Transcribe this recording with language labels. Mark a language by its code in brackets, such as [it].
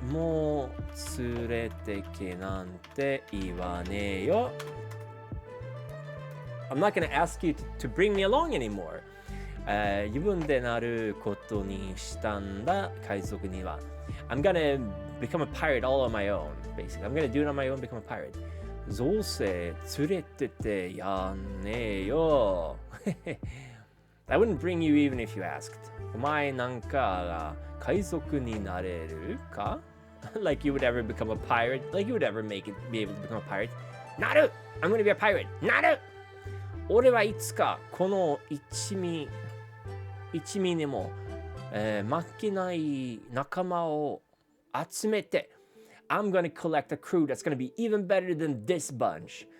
[ja] もう連れてけなんて言わねえよ。 [en] I'm not gonna ask you to bring me along anymore. [ja] 自分でなることにしたんだ、海賊には。 [en] I'm gonna become a pirate all on my own, basically. I'm gonna do it on my own, become a pirate. [ja] どうせ連れててやんねえよ。 [en] I wouldn't bring you even if you asked. [ja] お前なんかが海賊になれるか [en] Like you would ever become a pirate? Like you would ever be able to become a pirate? [ja] なる [en] I'm gonna be a pirate! [ja] なる俺はいつかこの一味にも、負けない仲間を集めて [en] I'm gonna collect a crew that's gonna be even better than this bunch.